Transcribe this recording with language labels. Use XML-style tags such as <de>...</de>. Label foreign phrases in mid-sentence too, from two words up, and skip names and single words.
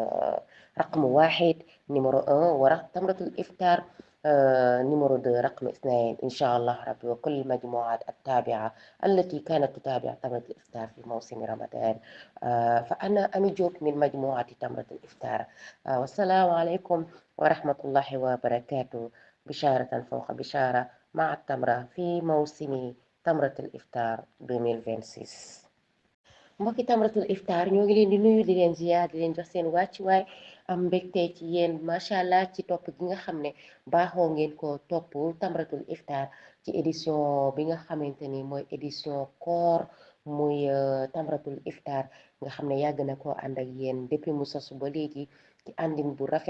<ar>رقم واحد نمرو 1، وتمرة الإفطار نمرو 2 رقم 2 إن شاء الله ربي، وكل المجموعات التابعة التي كانت تتابع تمرة الإفطار في موسم رمضان. فأنا أمي جوك من مجموعة تمرة الإفطار. والسلام عليكم ورحمة الله وبركاته. بشارة فوق بشارة مع التمرة في موسم تمرة الإفطار 2026.</ar> <wo>mbokki tamratul iftar ñoo ngi leen di nuyu di leen ziar di leen jox seen wàccuwaay, am mbégte ci yéen</wo> <ar>ما شاء الله</ar> <wo>ci topp gi nga xam ne baaxoo ngeen ko topp tamratul iftar ci édition bi nga xamante ni mooy édition koor, muy tamratul iftar nga xam ne yàgg na koo ànd ak yéen depuis mu sosu ba léegi ci àndin bu rafet.</wo>